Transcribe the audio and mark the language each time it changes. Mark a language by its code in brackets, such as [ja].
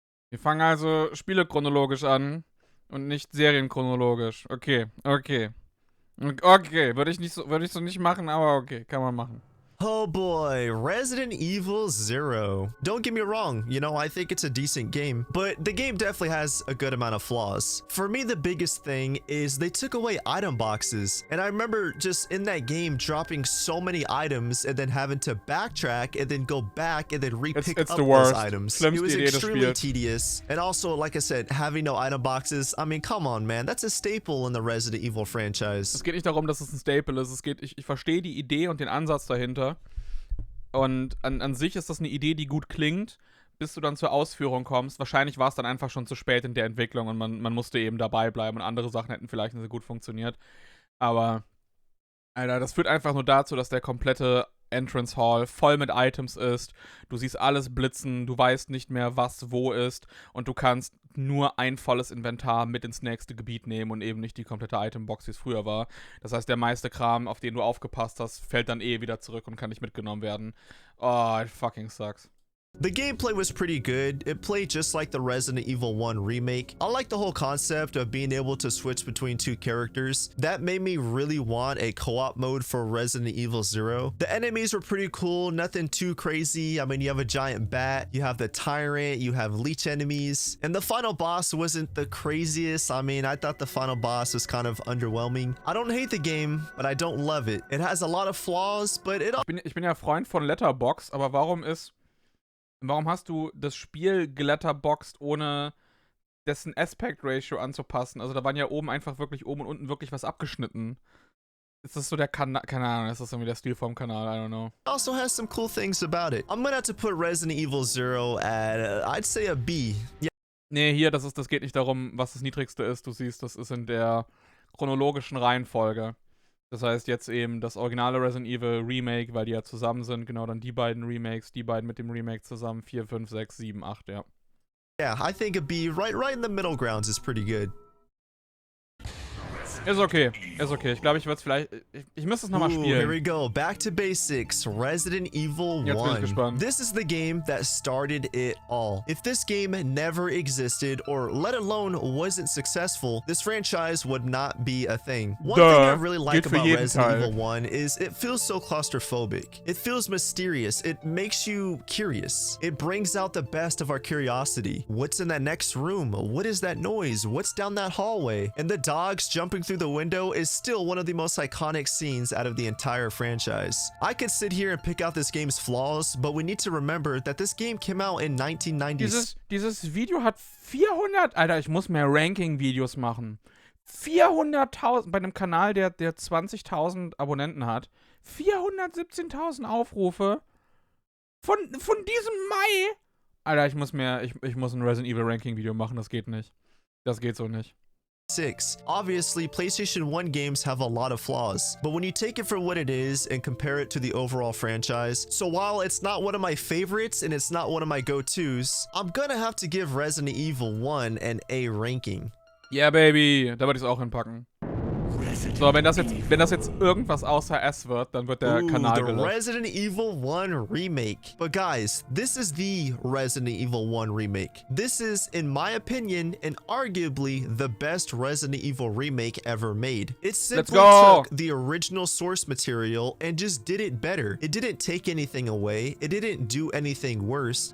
[de] Wir fangen also spielechronologisch an und nicht serienchronologisch. Okay. Okay, würde ich so nicht machen, aber okay, kann man machen. [en] Oh boy, Resident Evil 0. Don't get me wrong, you know, I think it's a decent game, but the game definitely has a good amount of flaws. For me, the biggest thing is they took away item boxes, and I remember just in that game dropping so many items and then having to backtrack and then go back and then re-pick up those items. It was extremely tedious, and also, like I said, having no item boxes, I mean, come on, man, that's a staple in the Resident Evil franchise. [de] Es geht nicht darum, dass es ein Staple ist, ich verstehe die Idee und den Ansatz dahinter. Und an sich ist das eine Idee, die gut klingt, bis du dann zur Ausführung kommst. Wahrscheinlich war es dann einfach schon zu spät in der Entwicklung und man musste eben dabei bleiben und andere Sachen hätten vielleicht nicht so gut funktioniert. Aber, Alter, das führt einfach nur dazu, dass der komplette Entrance Hall voll mit Items ist. Du siehst alles blitzen, du weißt nicht mehr, was wo ist und du kannst nur ein volles Inventar mit ins nächste Gebiet nehmen und eben nicht die komplette Itembox, wie es früher war. Das heißt, der meiste Kram, auf den du aufgepasst hast, fällt dann wieder zurück und kann nicht mitgenommen werden. [en] Oh, it fucking sucks. The gameplay was pretty good. It played just like the Resident Evil 1 remake. I like the whole concept of being able to switch between two characters. That made me really want a co-op mode for Resident Evil 0. The enemies were pretty cool, nothing too crazy. I mean, you have a giant bat, you have the tyrant, you have leech enemies, and the final boss wasn't the craziest. I mean, I thought the final boss was kind of underwhelming. I don't hate the game, but I don't love it. It has a lot of flaws, but it... [de] Ich bin ja Freund von Letterboxd, aber warum hast du das Spiel geletterboxt, ohne dessen Aspect Ratio anzupassen? Also da waren ja oben und unten wirklich was abgeschnitten. Ist das so der Kanal? Keine Ahnung, ist das irgendwie der Stil vom Kanal? [en] I don't know. Also has some cool things about it. I'm gonna have to put Resident Evil 0 at, I'd say a B. Yeah. [de] Nee, hier, das geht nicht darum, was das Niedrigste ist. Du siehst, das ist in der chronologischen Reihenfolge. Das heißt jetzt eben das originale Resident Evil Remake, weil die ja zusammen sind. Genau, dann die beiden Remakes, die beiden mit dem Remake zusammen. 4, 5, 6, 7, 8, ja. [en] Yeah, I think a B right in the middle grounds is pretty good. [de] Ist okay. Ist okay. Ich glaube, ich würde es vielleicht. Ich müsste es nochmal spielen. [en] Here we go. Back to basics. Resident Evil 1. [de] Jetzt bin ich gespannt. [en] This is the game that started it all. If this game never existed, or let alone wasn't successful, this franchise would not be a thing. One thing I really like about Resident Evil 1 is it feels so claustrophobic. It feels mysterious. It makes you curious. It brings out the best of our curiosity. What's in that next room? What is that noise? What's down that hallway? And the dogs jumping through the window is still one of the most iconic scenes out of the entire franchise. I could sit here and pick out this game's flaws, but we need to remember that this game came out in 1990. [de] Dieses Video hat 400... Alter, ich muss mehr Ranking-Videos machen. 400.000 bei einem Kanal, der 20.000 Abonnenten hat. 417.000 Aufrufe von diesem Mai. Alter, ich muss ein Resident Evil Ranking-Video machen, das geht nicht. Das geht so nicht. [en] Obviously, PlayStation 1 games have a lot of flaws, but when you take it for what it is and compare it to the overall franchise, so while it's not one of my favorites and it's not one of my go-tos, I'm gonna have to give Resident Evil 1 an A ranking. Yeah, baby, [de] da würde ich es auch hinpacken. So, wenn das jetzt irgendwas außer S wird, dann wird der Kanal gelöscht. [en] Resident Evil 1 Remake. But guys, this is the Resident Evil 1 Remake. This is, in my opinion, and arguably the best Resident Evil remake ever made. It simply took the original source material and just did it better. It didn't take anything away. It didn't do anything worse.